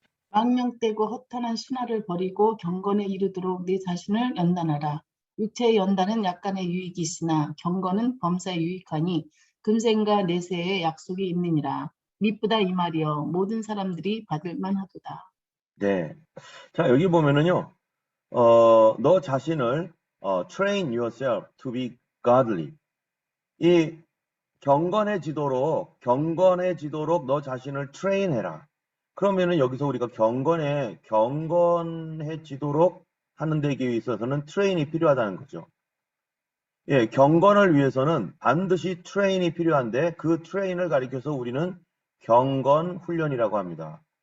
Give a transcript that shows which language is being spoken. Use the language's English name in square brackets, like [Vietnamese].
[Korean] 망령되고 허탄한 신화를 버리고 경건에 이르도록 네 자신을 연단하라. 육체의 연단은 약간의 유익이 있으나 경건은 범사에 유익하니 금생과 내세의 약속이 있느니라. 미쁘다 이 말이여 모든 사람들이 받을 만하도다. 네. 자, 여기 보면은요. 너 자신을 [English] train yourself to be godly. [Korean] 이 경건해지도록 너 자신을 트레인해라. 그러면은 여기서 우리가 경건해지도록 하는 데에 있어서는 트레인이 필요하다는 거죠. 예, 경건을 위해서는 반드시 트레인이 필요한데 그 트레인을 가리켜서 우리는 경건 훈련이라고 합니다.